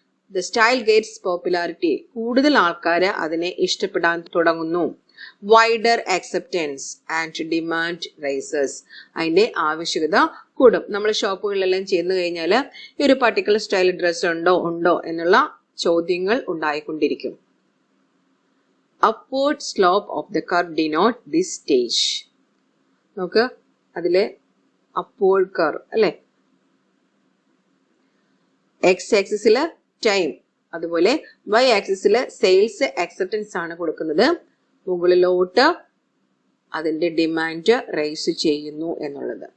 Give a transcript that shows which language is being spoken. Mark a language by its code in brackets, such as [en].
[en] the style gets popularity, [ml] കൂടുതൽ ആൾക്കാര് അതിനെ ഇഷ്ടപ്പെടാൻ തുടങ്ങുന്നു. [en] wider acceptance and demand rises, [ml] അതിന്റെ ആവശ്യകത കൂടും. നമ്മൾ ഷോപ്പുകളിലെല്ലാം ചെന്ന് കഴിഞ്ഞാൽ ഈ ഒരു പർട്ടിക്കുലർ സ്റ്റൈൽ ഡ്രസ് ഉണ്ടോ എന്നുള്ള ചോദ്യങ്ങൾ ഉണ്ടായിക്കൊണ്ടിരിക്കും. [en] upward slope of the curve denote this stage. [ml] നോക്ക് അതിലെ upward curve അല്ലെ, x ആക്സിസില് ടൈം, അതുപോലെ y ആക്സിസില് സെയിൽസ് ആക്സെപ്റ്റൻസ് ആണ് കൊടുക്കുന്നത്. മുകളിലോട്ട് അതിന്റെ ഡിമാൻഡ് റൈസ് ചെയ്യുന്നു എന്നുള്ളത്.